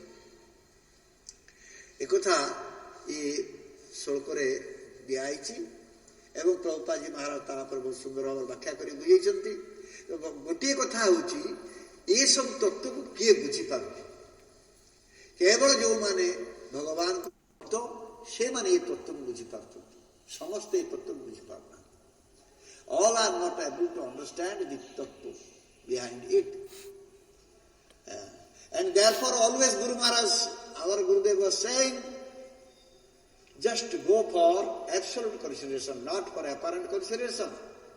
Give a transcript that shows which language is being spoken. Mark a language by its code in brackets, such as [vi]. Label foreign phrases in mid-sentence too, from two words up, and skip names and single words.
[or] ଏକଥା ଏ ଶ୍ଳୋକରେ ଦିଆଯାଇଛି ଏବଂ ପ୍ରଭୁପାଦଜୀ ମହାରାଜ ତା ଉପରେ ବହୁତ ସୁନ୍ଦର ଭାବରେ ବ୍ୟାଖ୍ୟା କରି ବୁଝେଇଛନ୍ତି। ଗୋଟିଏ କଥା ହେଉଛି, ଏସବୁ ତତ୍ତ୍ୱକୁ କିଏ ବୁଝିପାରୁଛି? କେବଳ ଯେଉଁମାନେ ଭଗବାନଙ୍କୁ ଭକ୍ତ ସେମାନେ ଏ ତତ୍ତ୍ୱକୁ ବୁଝିପାରୁଛନ୍ତି, ସମସ୍ତେ ଏ ତତ୍ତ୍ୱକୁ ବୁଝିପାରୁନାହାନ୍ତି। [en] All are not able to understand the tattva behind it. And therefore always Guru Maharaj, our Gurudev was saying, just go for absolute consideration, not for apparent consideration.